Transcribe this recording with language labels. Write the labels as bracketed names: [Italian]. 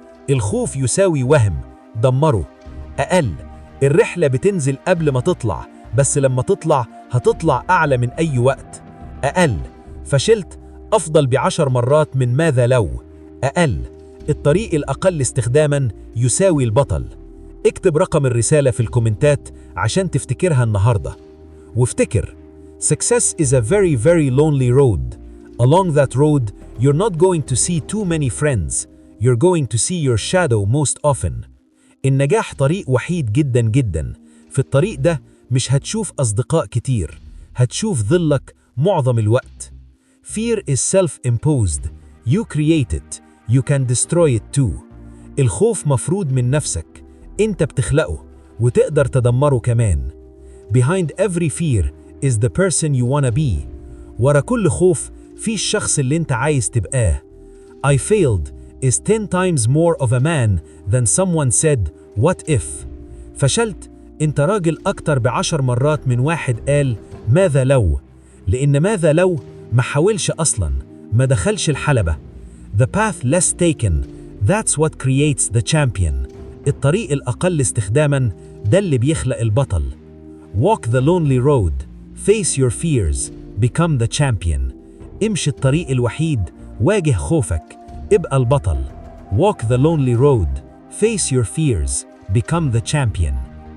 [Arabic] الخوف يساوي وهم، دمره. الرحلة بتنزل قبل ما تطلع، بس لما تطلع هتطلع أعلى من أي وقت. فشلت أفضل ب10 مرات من ماذا لو. الطريق الأقل استخداماً يساوي البطل. اكتب رقم الرسالة في الكومنتات عشان تفتكرها النهاردة. وافتكر: [English] Success is a very very lonely road. Along that road, you're not going to see too many friends. You're going to see your shadow most often. [Arabic] النجاح طريق وحيد جدا جدا. في الطريق ده مش هتشوف أصدقاء كتير، هتشوف ظلك معظم الوقت. [English] Fear is self-imposed. You create it. You can destroy it too. [Arabic] الخوف مفروض من نفسك، انت بتخلقه وتقدر تدمره كمان. [English] Behind every fear is the person you wanna be. [Arabic] ورا كل خوف في الشخص اللي انت عايز تبقاه. [English] I failed is 10 times more of a man than someone said what if. [Arabic] فشلت انت راجل اكتر ب10 مرات من واحد قال ماذا لو. لان ماذا لو ما حاولش اصلا، ما دخلش الحلبة. [English] The path less taken, that's what creates the champion. [Arabic] الطريق الأقل استخداماً ده اللي بيخلق البطل. [English] Walk the lonely road, face your fears, become the champion. [Arabic] امشي الطريق الوحيد، واجه خوفك، ابقى البطل. [English] Walk the lonely road, face your fears, become the champion.